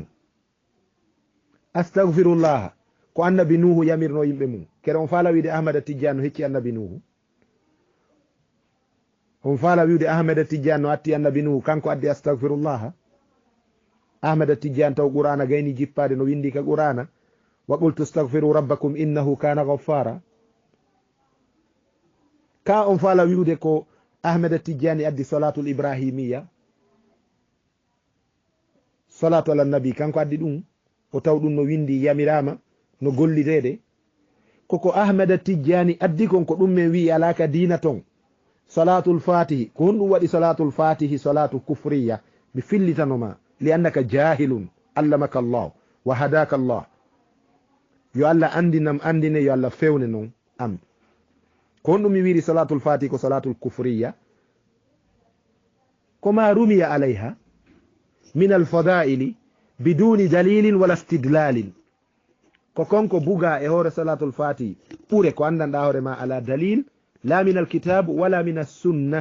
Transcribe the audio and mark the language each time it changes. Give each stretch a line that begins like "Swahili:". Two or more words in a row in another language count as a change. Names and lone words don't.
Fula: astahfirullah ko annabi nuhu yamirno yimɓe mum. kere on faala wiide ahmada tijjani no hecci annabi nuhu? on faala wiide ahmada tijjani no atti annabi nuhu kanko addi astahfirullah? ahmada tijjani taw qur'ana gayni jippade no windi ka qur'ana
Arabic: وقلت استغفروا ربكم إنه كان غفارا.
Fula: ka on faala wiude ko ahmada tijjani addi
Arabic: الصلاة الإبراهيمية, الصلاة على النبي
Fula: kanko addi ɗum o taw ɗum no windi yamirama no gollirede. koko ahmada tijjani addi kon ko ɗum men wi alaka dina ton
Arabic: صلاة الفاتح
Fula: ko honɗum waɗi
Arabic: صلاة الفاتح صلاة كفرية. mi fillitanoma لأنك جاهل علمك الله وهداك الله.
Fula: yo allah andinam andine yo allah fewne noon am. ko honɗum mi wiri
Arabic: صلاة الفاتح
Fula: ko
Arabic: صلاة كفرية
Fula: koma
Arabic: رميت عليها من الفضائل بدون دليل ولا استدلال.
Fula: ko konko buga e hoore
Arabic: صلاة الفاتح
Fula: ɓure ko andanɗa hoore ma
Arabic: على دليل لا من الكتاب ولا من السنة.